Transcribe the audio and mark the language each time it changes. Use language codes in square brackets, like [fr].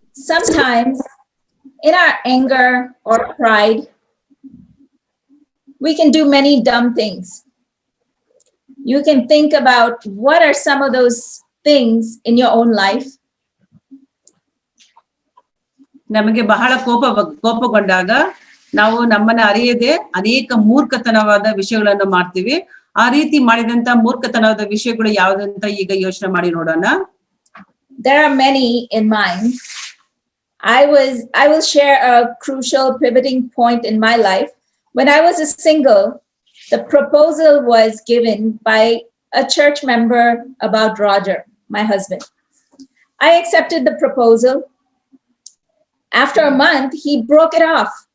[en] Sometimes in our anger or pride, we can do many dumb things. You can think about what are some of those things in your own life. [kn] ನಮಗೆ ಬಹಳ ಕೋಪಗೊಂಡಾಗ ನಾವು ನಮ್ಮನ್ನ ಅರಿಯದೆ ಅನೇಕ ಮೂರ್ಖತನವಾದ ವಿಷಯಗಳನ್ನು ಮಾಡ್ತೀವಿ. ಆ ರೀತಿ ಮಾಡಿದಂತ ಮೂರ್ಖತನವಾದ ವಿಷಯಗಳು ಯಾವುದಂತ ಈಗ ಯೋಚನೆ ಮಾಡಿ ನೋಡೋಣ. [en] There are many in mind. I will share a crucial pivoting point in my life. When I was a single, the proposal was given by a church member about Roger, my husband. I accepted the proposal. After a month, he broke it off.